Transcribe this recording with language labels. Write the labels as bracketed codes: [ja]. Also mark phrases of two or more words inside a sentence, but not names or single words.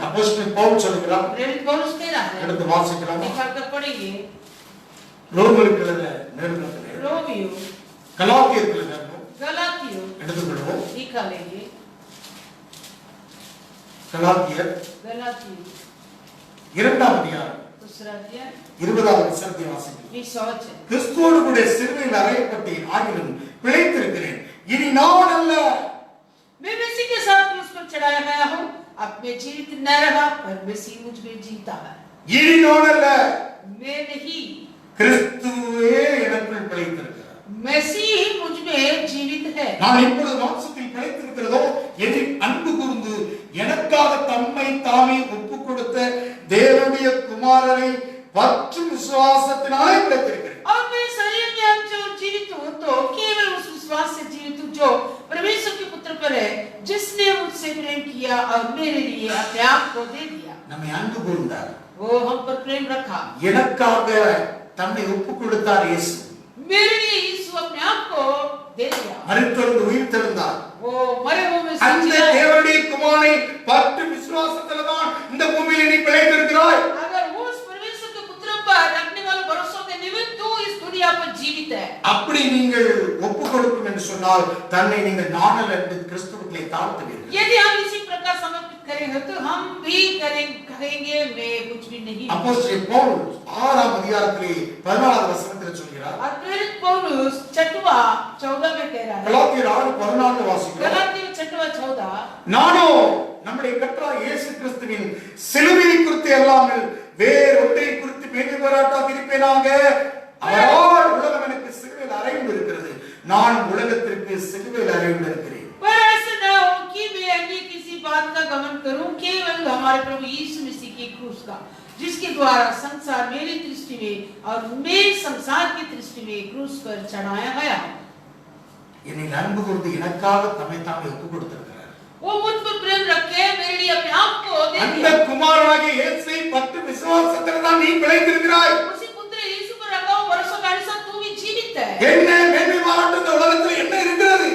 [ta] அப்போஸ்தலன் பவுல் சொல்கிறார். [hi] प्रेरित पौलुस कह रहा है. [ta] எடுத்து வாசிக்கலாம். [hi] निकाल कर पढ़ेंगे. [ta] ரோமருக்கு எழுதின நிருபத்திலே [hi] रोमियो [ta] கலாத்தியருக்கு எழுதின [hi] गलातियों [ta] எடுத்துக்கொள்வோம். [hi] निकालेंगे. [ta] கலாத்தியர் [hi] गलातियों [ta] 2ஆம் அதிகாரம் [hi] दूसरा अध्याय [ta] 20வது வசனத்தை வாசிக்கலாம். [hi] 20 वचन. [ta] கிறிஸ்துவோடு கூட சிலுவையில் அறையப்பட்டேன் ஆகிலும் பிழைத்திருக்கிறேன். இனி நான் அல்ல [hi] मैं मसीह के साथ क्रूस पर चढ़ाया गया हूं. अब मैं जीवित न रहा पर मसीह मुझ में जीता है. [ta] இனி நான் அல்ல [hi] मैं नहीं [ta] கிறிஸ்துவே எனக்குள் பிழைத்திருக்கிறார். [hi] मसीह मुझ में जीवित है। [ta] நான் இப்பொழுது மாம்சத்தில் பிழைத்திருக்கிறதோ எனில் அன்பு கூர்ந்து எனக்காக தம்மை தாமே ஒப்புக் கொடுத்த தேவனுடைய குமாரனை பற்றும் விசுவாசத்தினாலே பிழைத்திருக்கிறேன். [hi] और मैं शरीर में अब जो जीवित हूँ तो केवल उस विश्वास से जीवित हूँ जो परमेश्वर के पुत्र पर है, जिसने मुझसे प्रेम किया और मेरे लिए अपने आप को दे दिया। [ta] நம்மை அன்பு கூர்ந்தார், [hi] वो हम पर प्रेम रखा, [ta] எனக்காக தம்மை ஒப்புக் கொடுத்தார் இயேசு. [hi] मेरे लिए यीशु अपने आप को दे दिया। [ta] மரித்தொழுந்து உயிர் தெழுந்தார். [hi] वो मरे हुए में [ta] அந்த [hi] जिया। [ta] தேவனுடைய குமாரனை பற்றும் விசுவாசத்தில தான் இந்த பூமியில நீ பிழைத்திருக்கிறாய். [hi] अगर वो उस परमेश्वर के पुत्र पर रखने वाले भरोसे के निमित्त तू इस दुनिया पर जीवित है। [ta] அப்படி நீங்கள் ஒப்புக் கொடுக்கும் என்று சொன்னால் தன்னை நீங்கள் நாணல் என்று கிறிஸ்துவுக்குள்ளே தாழ்த்துவீர்கள். [hi] यदि हम इसी प्रकार समर्पित करेंगे तो हम भी करेंगे मैं कुछ भी नहीं। [ta] அப்போஸ்தலன் பவுல் 6ஆம் அதிகாரத்திலே 14வது வசனத்தில் சொல்கிறார். [hi] और प्रेरित पौलुस 6:14 में कह रहा है। [ta] கலாத்தியர் 6:14 வாசிக்கிறோம். [hi] गलातियों 6:14 [ta] நானோ நம்முடைய கர்த்தராகிய இயேசு கிறிஸ்துவின் சிலுவையை குறித்து அல்லாமல் வேறொன்றை குறித்து மேன்மை பாராட்டாதிருப்பேனாக. அவரால் உலகம் எனக்கு சிலுவையில் அறைந்து இருக்கிறது, நான் உலகத்திற்கு சிலுவையில் அறைந்து இருக்கிறேன். [hi] पर ऐसा न हो कि मैं अन्य किसी बात का गमन करूं, केवल हमारे प्रभु यीशु मसीह की क्रूस का, जिसके द्वारा संसार मेरी दृष्टि में और मेरे संसार की दृष्टि में क्रूस पर चढ़ाया गया। [ta] என்னை அன்பு கூர்ந்து எனக்காக தம்மை தாமே ஒப்புக் கொடுத்திருக்கிறார். [hi] वो मुझ पर प्रेम रखे, मेरे लिए अपने आप को दे [ta] அந்த [hi] दिया। [ta] குமாரனாகிய இயேசுவை பற்றும் விசுவாசத்தில் தான் நீ பிழைத்திருக்கிறாய். [hi] उसी पुत्र यीशु पर रखा हुआ भरोसा का अनुसार तू भी जीवित है। [ta] என்ன மேன்மை பாராட்டு இந்த உலகத்தில் என்ன இருக்கிறது?